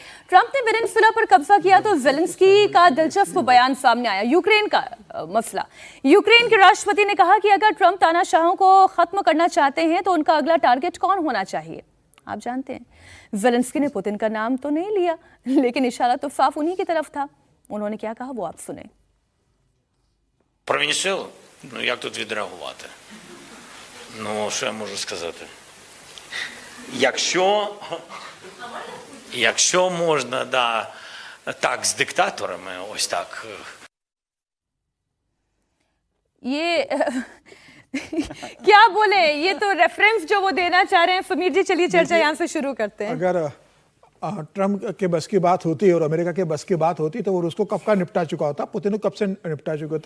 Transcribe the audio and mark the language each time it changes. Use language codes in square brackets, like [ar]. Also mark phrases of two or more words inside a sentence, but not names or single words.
[hi] ट्रंप ने वेनेजुएला पर कब्जा किया तो ज़ेलेंस्की का दिलचस्प बयान सामने आया। यूक्रेन का मसला, यूक्रेन के राष्ट्रपति ने कहा कि अगर ट्रंप तानाशाहों को खत्म करना चाहते हैं तो उनका अगला टारगेट कौन होना चाहिए? आप जानते हैं, ज़ेलेंस्की ने पुतिन का नाम तो नहीं लिया, लेकिन इशारा तो साफ उन्हीं की तरफ था। उन्होंने क्या कहा वो आप सुने। [uk] Про Венесуелу? Ну, як тут відреагувати? Ну, що я можу сказати? Якщо можна, да, так, з диктаторами, ось так. [hi] ये क्या बोले, ये तो रेफरेंस जो वो देना चाह रहे हैं। फमीर जी चलिए चर्चा यहाँ से शुरू करते हैं। अगर ट्रम्प के बस की बात होती और अमेरिका के बस की बात होती तो वो रूस को कब का निपटा चुका होता, पुतिन को कब से निपटा चुके होते।